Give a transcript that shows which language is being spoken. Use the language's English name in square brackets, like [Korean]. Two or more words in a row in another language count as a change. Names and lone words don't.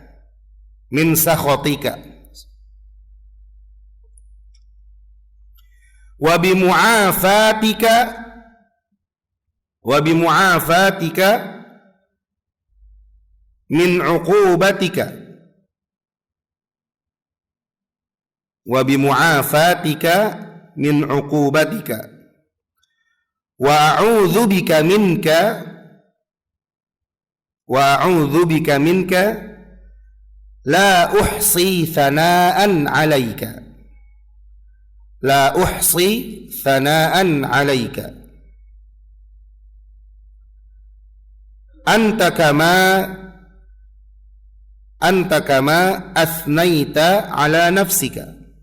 [Arabic] وبمعافاتك من عقوبتك وأعوذ بك منك لا أحصي ثناء عليك أنت كما أثنيت على نفسك.